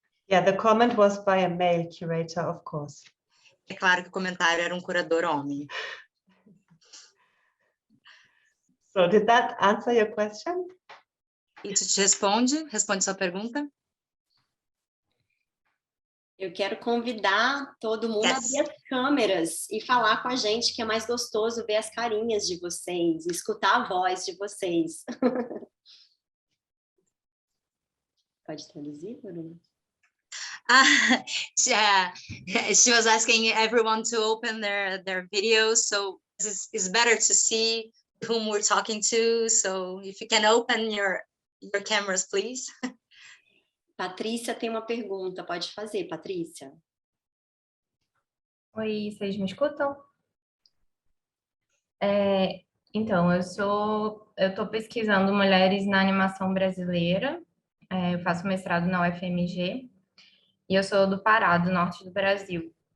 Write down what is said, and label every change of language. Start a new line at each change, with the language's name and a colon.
English: Yeah, the comment was by a male curator, of course.
Portuguese: É claro que o comentário era um curador homem.
English: So did that answer your question?
Portuguese: Isso te responde sua pergunta? Eu quero convidar todo mundo a abrir as câmeras e falar com a gente, que é mais gostoso ver as carinhas de vocês, escutar a voz de vocês. Pode traduzir, Bruno?
English: She was asking everyone to open their videos, so it's better to see whom we're talking to. So if you can open your cameras, please.
Portuguese: Patrícia tem uma pergunta, pode fazer, Patrícia. Oi, vocês me escutam? Então, eu estou pesquisando mulheres na animação brasileira, eu faço mestrado na UFMG, e eu sou do Pará, do norte do Brasil.